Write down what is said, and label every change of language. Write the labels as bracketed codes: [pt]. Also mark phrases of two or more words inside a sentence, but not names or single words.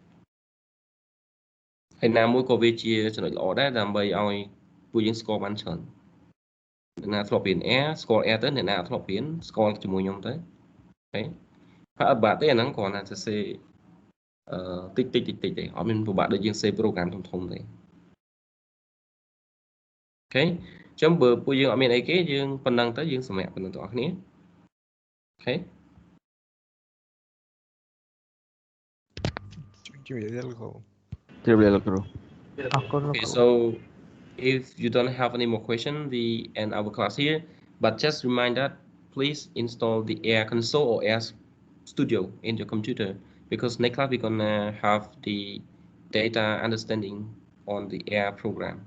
[km] ហើយណាមួយក៏វាជាចំណុចល្អដែរដើម្បីឲ្យពួកយើងស្គាល់បានច្រើនអ្នកណាធ្លាប់រៀន Air ស្គាល់ Air ទៅអ្នកណាអត់ធ្លាប់រៀនស្គាល់ជាមួយខ្ញុំទៅអូខេហើយអត់បាក់ទេអាហ្នឹងគ្រាន់តែសរសេរតិចទេអត់មានពិបាកដូចយើងសេ program ធំទេអូខេអញ្ចឹងបើពួកយើងអត់មានអីគេយើងប៉ុណ្ណឹងទៅយើងសម្រាប់ប៉ុណ្ណឹងទាំងអស់គ្នាអូខេ ជួយលោកគ្រូ [en] Okay, so if you don't have any more question, we end our class here. But just remind that please install the Air Console or Air Studio in your computer, because next class we're gonna have the data understanding on the Air program.